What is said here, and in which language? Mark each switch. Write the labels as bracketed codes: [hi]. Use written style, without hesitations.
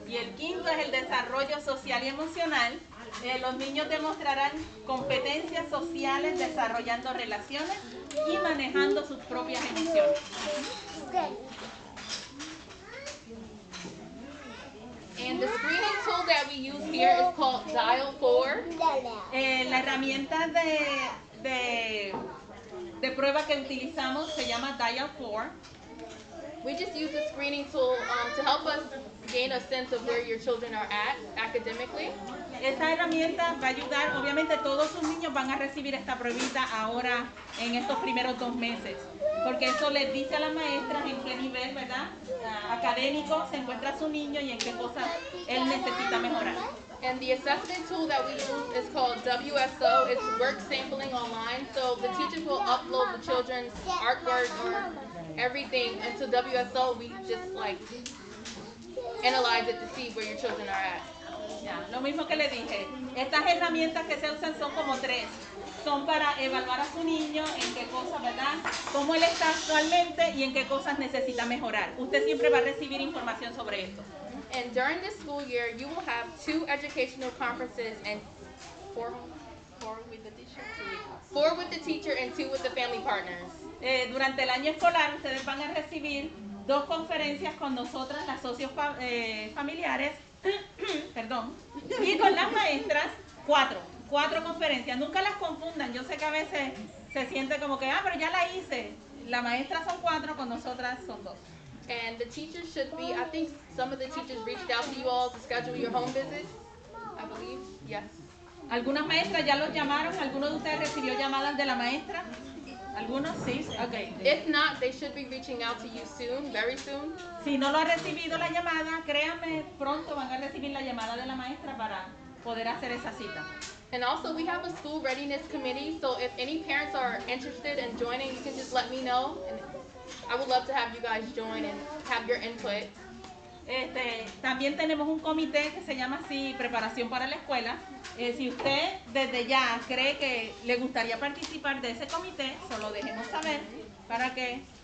[es] Y el quinto es el desarrollo social y emocional. Los niños demostrarán competencias sociales desarrollando relaciones y manejando sus propias emociones. [en] And the screening tool that we use here is called Dial 4. [es] La herramienta de prueba que utilizamos se llama Dial 4. [en] We just use the screening tool to help us gain a sense of where your children are at academically. [es] Esta herramienta va a ayudar, obviamente todos sus niños van a recibir esta pruebita ahora en estos primeros 2 meses, porque eso les dice a las maestras en qué nivel, ¿verdad?, académico se encuentra su niño y en qué cosas él necesita mejorar. [en] And the assessment tool that we use is called WSO. It's work sampling online. So the teachers will upload the children's artwork or everything into WSO. We just analyze it to see where your children are at. [es] Ya, lo mismo que le dije, estas herramientas que se usan son como 3. Son para evaluar a su niño en qué cosas, ¿verdad?, cómo él está actualmente y en qué cosas necesita mejorar. Usted siempre va a recibir información sobre esto. [en] And during this school year, you will have 2 educational conferences and 4 with the teacher, 4 with the teacher and 2 with the family partners. [es] Durante el año escolar ustedes van a recibir 2 conferencias con nosotras, las socios familiares, perdón, y con las maestras 4 conferencias. Nunca las confundan. Yo sé que a veces se siente como que, pero ya la hice. La maestra son 4, con nosotras son 2. [en] And the teachers should be, I think some of the teachers reached out to you all to schedule your home visits, I believe, yes. [es] Algunas maestras ya los llamaron, ¿alguno de ustedes recibió llamadas de la maestra? ¿Algunos? Sí, ok. [en] If not, they should be reaching out to you soon, very soon. [es] Si no lo ha recibido la llamada, créanme, pronto van a recibir la llamada de la maestra para poder hacer esa cita. [en] And also, we have a school readiness committee, so if any parents are interested in joining, you can just let me know. And I would love to have you guys join and have your input. [es] También tenemos un comité que se llama así, Preparación para la Escuela. Si usted desde ya cree que le gustaría participar de ese comité, solo déjenos saber para que...